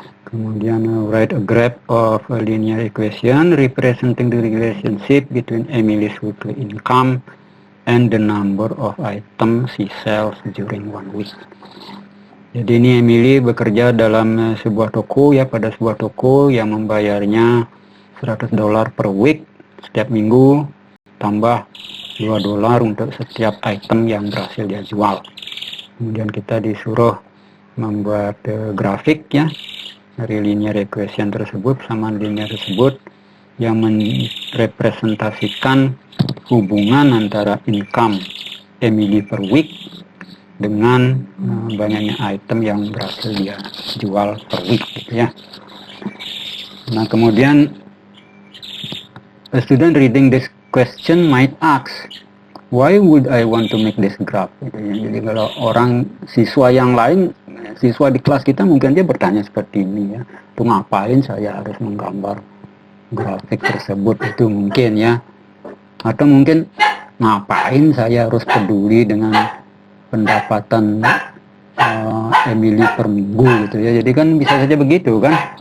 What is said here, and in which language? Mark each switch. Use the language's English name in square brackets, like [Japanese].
[English] Kemudian write a graph of a linear equation representing the relationship between Emily's weekly income and the number of items she sells during 1 week. [Indonesian] Jadi ini Emily bekerja dalam sebuah toko ya, pada sebuah toko yang membayarnya $100 per week setiap minggu, tambah $2 untuk setiap item yang berhasil dia jual. Kemudian kita disuruh membuat grafik ya dari linear equation tersebut, persamaan linear tersebut yang merepresentasikan hubungan antara income Emily per week dengan banyaknya item yang berhasil dia jual per week gitu ya. Nah, kemudian [English] a student reading this question might ask, why would I want to make this graph? [Indonesian] Gitu ya. Jadi kalau orang siswa yang lain, siswa di kelas kita mungkin dia bertanya seperti ini ya, itu ngapain saya harus menggambar grafik tersebut, itu mungkin ya. Atau mungkin ngapain saya harus peduli dengan pendapatan Emily per minggu gitu ya. Jadi kan bisa saja begitu kan.